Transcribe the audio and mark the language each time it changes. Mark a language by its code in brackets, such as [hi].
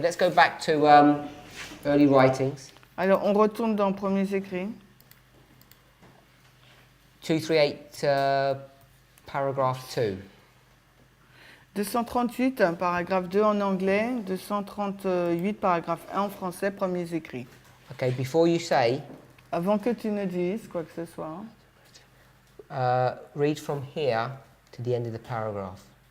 [en] Let's go back to early writings. [fr] Alors, on retourne dans Premiers Écrits. [en] 238, paragraph 2. [fr] 238, paragraphe 2 en anglais. 238, paragraphe 1 en français, Premiers Écrits. [en] Okay. Before you say, [fr] Avant que tu ne dises quoi que ce soit, [en] read from here to the end of the paragraph.